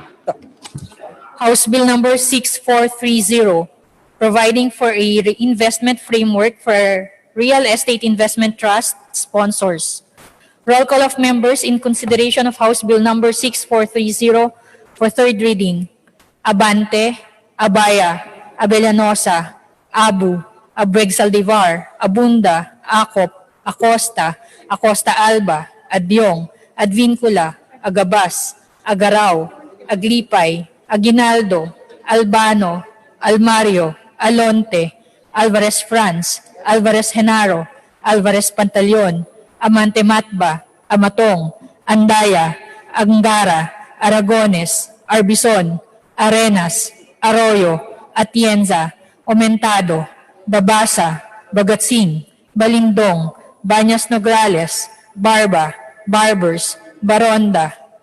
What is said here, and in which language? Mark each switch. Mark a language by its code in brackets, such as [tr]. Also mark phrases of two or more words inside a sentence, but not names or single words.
[en] House Bill number 6430, providing for a reinvestment framework for real estate investment trust sponsors. Roll call of members in consideration of House Bill number 6430 for third reading. Abante, Abaya, Abellanosa, Abu, Abreg Saldivar, Abunda, Acop, Acosta, Acosta Alba, Adyong, Advincula, Agabas, Agaraw, Aglipay, Aguinaldo, Albano, Almario, Alonte, Alvarez Franz, Alvarez Genaro, Alvarez Pantaleon, Amante Matba, Amatong, Andaya, Angara, Aragones, Arbison, Arenas, Arroyo, Atienza, Omentado, Babasa, Bagatsing, Balindong, Banyas Nograles, Barba, Barbers, Baronda,